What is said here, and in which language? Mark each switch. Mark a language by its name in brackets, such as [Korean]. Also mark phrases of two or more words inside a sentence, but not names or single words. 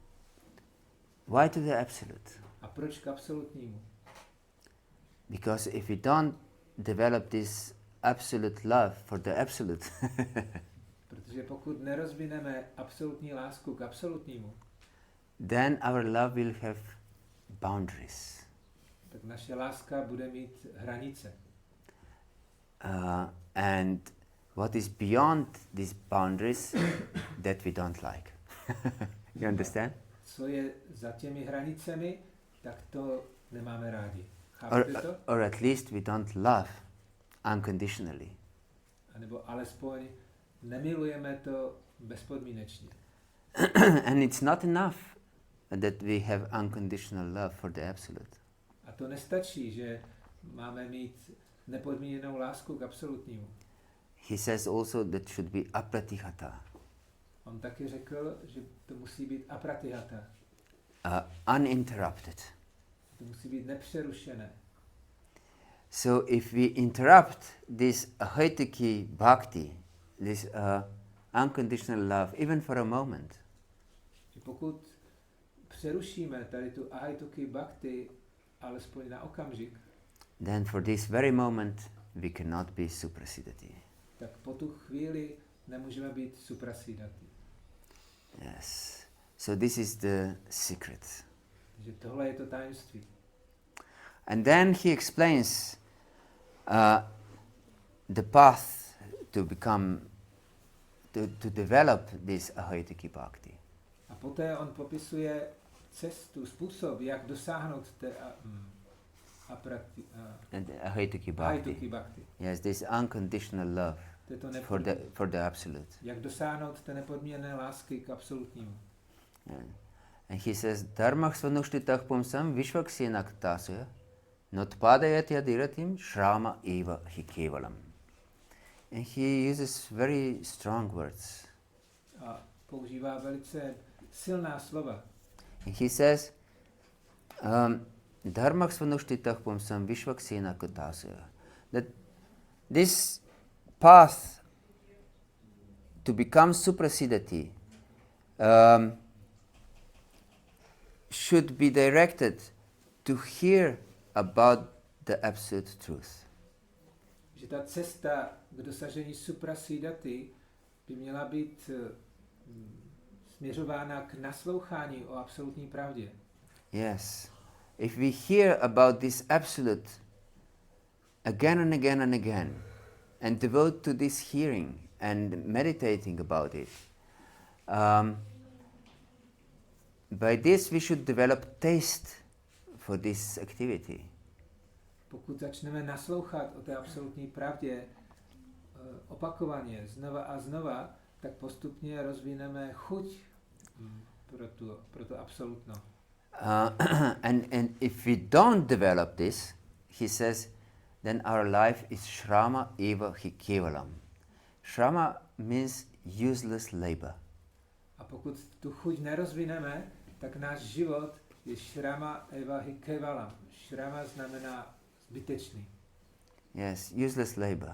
[English] Why to the absolute? [Czech] A proč k absolutnímu? [English] Because if we don't develop this absolute love for the absolute, [Czech] Protože pokud nerozvineme absolutní lásku k absolutnímu, [English] then our love will have boundaries. [Czech] tak naše láska bude mít hranice. [English] And what is beyond these boundaries, that we don't like. You understand? [Czech] Co je za těmi hranicemi, tak to nemáme rádi. Chápete to? [English] Or at least we don't love unconditionally. [Czech] A nebo alespoň nemilujeme to bezpodmínečně. [English] And it's not enough that we have unconditional love for the absolute. [Czech] A to nestačí, že máme mít nepodmíněnou lásku k absolutnímu. [English] He says also that should be apratihata, [Czech] On taky řekl, že to musí být apratihata. [English] uninterrupted. [Czech] To musí být nepřerušené. [English] So if we interrupt this [Sanskrit] ahaitiki bhakti, [English] this unconditional love, even for a moment, [Czech] Že pokud přerušíme tady tu [Sanskrit] ahaituki bhakti [Czech] alespoň na okamžik, [English] then for this very moment we cannot be suprasidati. [Czech] tak po tu chvíli nemůžeme být suprasidati. [English] Yes. So this is the secret. [Czech] Takže tohle je to tajemství. [English] And then he explains the path to become, to develop this [Sanskrit] ahaitiki bhakti. [Czech] A poté on popisuje cestu, způsob, jak dosáhnout té [English] and ahituki [Czech] ahituki [English] bhakti. [Czech] bhakti. [English] Yes, this unconditional love for the absolute. [Czech] Jak dosáhnout té nepodmíněné lásky k absolutnímu. [English] And he says, [Sanskrit] dharmah svanushtitah pumsam vishvaksena tasya notpadayat yadiratim shrama eva hi kevalam. [English] And he uses very strong words. [Czech] A používá velice silná slova. [English] And he says, [Sanskrit] dharmah svanushtitah pumsam vishvaksena tasya. [English] That this path to become suprasiddhati should be directed to hear about the absolute truth. [Czech] Že ta cesta k dosažení suprasiddhati by měla být směřována k naslouchání o absolutní pravdě. [English] Yes. If we hear about this absolute again and again and again, and devote to this hearing and meditating about it, by this we should develop taste for this activity. [Czech] Pokud začneme naslouchat o té absolutní pravdě opakovaně, znova a znova, tak postupně rozvineme chuť pro to absolutno. [English] And if we don't develop this, he says, then our life is [Sanskrit] shrama eva hi kevalam. [English] Shrama means useless labor. [Czech] A pokud tu chuť nerozvineme, tak náš život je [Sanskrit] shrama eva hi kevalam. [Czech] Shrama znamená zbytečný. [English] Yes, useless labor.